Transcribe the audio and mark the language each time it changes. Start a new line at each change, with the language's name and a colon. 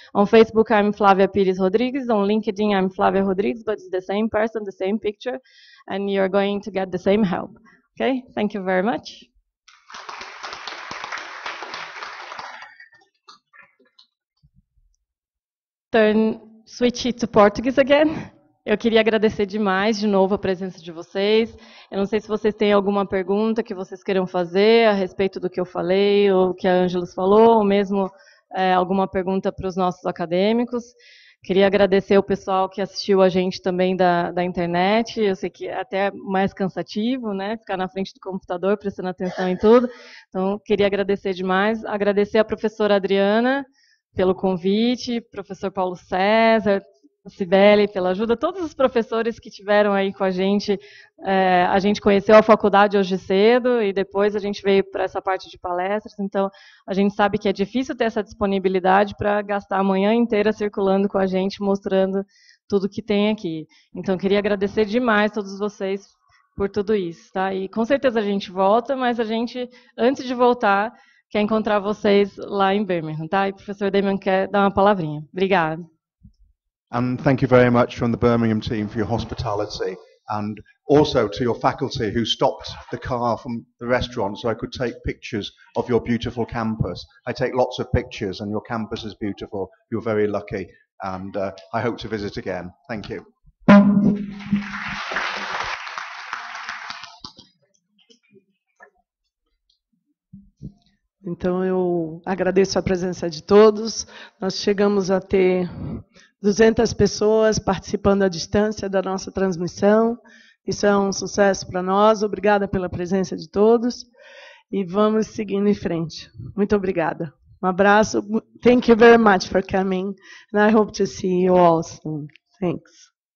English: On Facebook, I'm Flávia Pires Rodrigues. On LinkedIn, I'm Flávia Rodrigues, but it's the same person, the same picture, and you're going to get the same help. Okay? Thank you very much. Switch it to Portuguese again.
Portuguese: Eu queria agradecer demais, de novo, a presença de vocês. Eu não sei se vocês têm alguma pergunta que vocês queiram fazer a respeito do que eu falei, ou que a Ângelos falou, ou mesmo alguma pergunta para os nossos acadêmicos. Queria agradecer o pessoal que assistiu a gente também da internet. Eu sei que é até mais cansativo, né, ficar na frente do computador, prestando atenção em tudo. Então, queria agradecer demais. Agradecer a professora Adriana pelo convite, professor Paulo César, Cibele, pela ajuda, todos os professores que tiveram aí com a gente conheceu a faculdade hoje cedo e depois a gente veio para essa parte de palestras, então a gente sabe que é difícil ter essa disponibilidade para gastar a manhã inteira circulando com a gente, mostrando tudo que tem aqui. Então, queria agradecer demais a todos vocês por tudo isso, tá? E com certeza a gente volta, mas a gente, antes de voltar, quer encontrar vocês lá em Birmingham, tá? E o professor Damian quer dar uma palavrinha. Obrigada.
English: And thank you very much from the Birmingham team for your hospitality, and also to your faculty who stopped the car from the restaurant so I could take pictures of your beautiful campus. I take lots of pictures and your campus is beautiful. You're very lucky, and I hope to visit again. Thank you.
Portuguese: Então, eu agradeço a presença de todos. Nós chegamos a ter 200 pessoas participando à distância da nossa transmissão. Isso é um sucesso para nós. Obrigada pela presença de todos. E vamos seguindo em frente. Muito obrigada. Um abraço.
English: Thank you very much for coming. And I hope to see you all soon. Thanks.